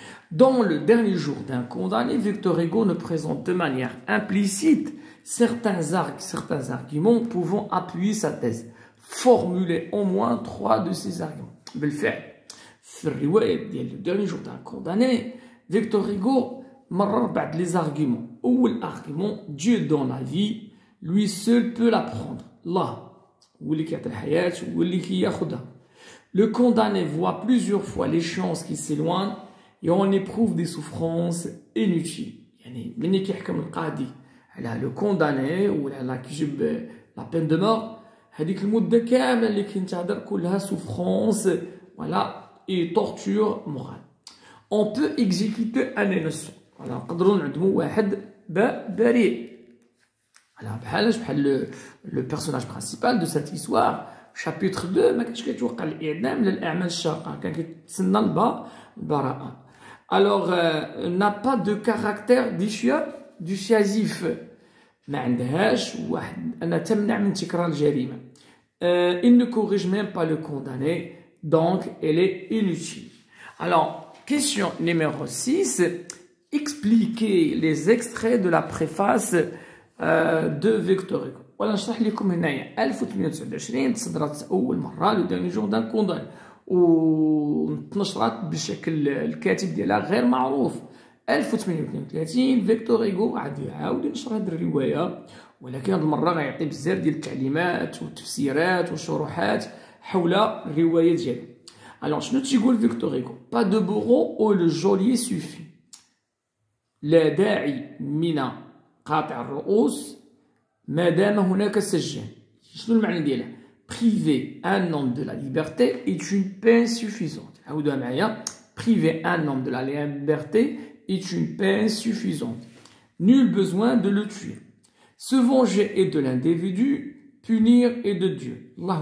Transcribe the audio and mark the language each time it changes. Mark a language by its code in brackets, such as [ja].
[fr] Dans le dernier jour d'un condamné, Victor Hugo nous présente de manière implicite certains arguments pouvant appuyer sa thèse. Formuler au moins 3 de ces arguments. [ar] بالفعل في الرواية ديال [fr] le dernier jour d'un condamné, Victor Hugo [ar] مرر بعض [fr] les arguments. [ar] أول [fr] argument, Dieu dans la vie, lui seul peut la prendre. [ar] الله هو اللي كيعطي الحياة هو اللي كياخدها. [fr] Le condamné voit plusieurs fois les chances qui s'éloignent et on éprouve des souffrances inutiles. [ar] يعني ملي كيحكم القاضي على le condamné ولا كيجيب [fr] la peine de mort, [ar] هذيك المدة كاملة اللي كينتظر كلها souffrance, voilà, [fr] et torture morale. On peut exécuter un innocent. [ar] voilà, نقدروا نعدموا واحد بريء. بحال [fr] le personnage principal de cette histoire, chapitre 2, [ar] ما كانش كيتوقع الإعدام للأعمال الشاقة، كان كيتسنى البراءة. [fr] Alors, n'a pas de caractère dissuasif. [ar] ما عندهاش واحد أنها تمنع من تكرار الجريمة. [fr] Il ne corrige même pas le condamné, donc elle est inutile. Alors, question numéro 6. Expliquez les extraits de la préface de Victor Hugo. [ar] ولا نشرح لكم هنايا 1829 تصدرت أول مرة [fr] لو داني جور دان كونداني [ar] ونتنشرت بشكل الكاتب ديالها غير معروف. 1832 فيكتور هيغو غادي يعاود ينشر هذه الروايه، ولكن هذه المره غيعطي بزاف ديال التعليمات والتفسيرات والشروحات حول الروايه ديالو. الوغ شنو تيقول فيكتور هيغو؟ [fr] با دو بورو او لو جوليي سوفي، [ar] لا داعي من قاطع الرؤوس ما دام هناك سجان. شنو المعنى ديالها؟ [fr] priver un homme de la liberté est une peine suffisante. [ar] عاودوها معايا. [fr] priver un homme de la liberté est une peine suffisante. Nul besoin de le tuer. Se venger est de l'individu, punir est de Dieu.